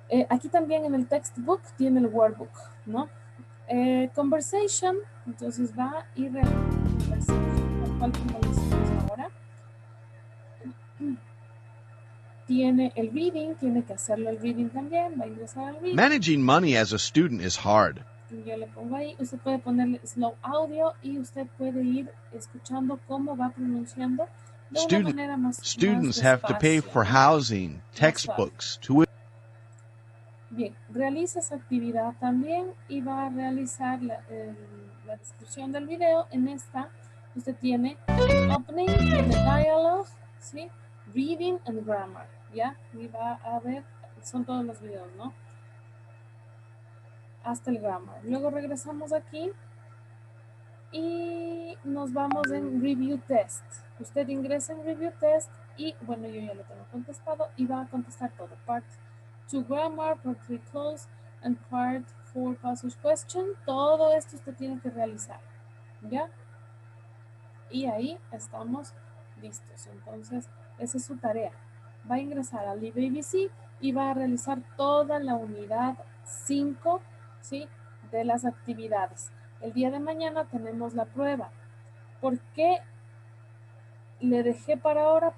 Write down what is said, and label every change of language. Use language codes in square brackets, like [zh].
[es] Aquí también en el textbook tiene el workbook, ¿no? Conversation, entonces va a ir a conversation, tal cual como lo hicimos ahora. Tiene el reading, tiene que hacerlo el reading también, va a ingresar al reading. [en] Managing money as a student is hard. [es] Yo le pongo ahí, usted puede ponerle slow audio y usted puede ir escuchando cómo va pronunciando de una manera más [en] Students have to pay for housing, textbooks, tuition. [es] Bien, realiza esa actividad también y va a realizar la descripción del video. En esta usted tiene opening, tiene dialogue, ¿sí? [en] Reading and grammar, [es] ¿ya? Y va a ver, son todos los videos, ¿no? Hasta el grammar. Luego regresamos aquí y nos vamos en review test. Usted ingresa en review test y, bueno, yo ya lo tengo contestado y va a contestar todo. [en] Part 2 grammar, part 3 close, and part 4 passage question. [es] Todo esto usted tiene que realizar, ¿ya? Y ahí estamos listos. Entonces, esa es su tarea. Va a ingresar al libABC y va a realizar toda la unidad 5, ¿sí? De las actividades. El día de mañana tenemos la prueba. ¿Por qué le dejé para ahora?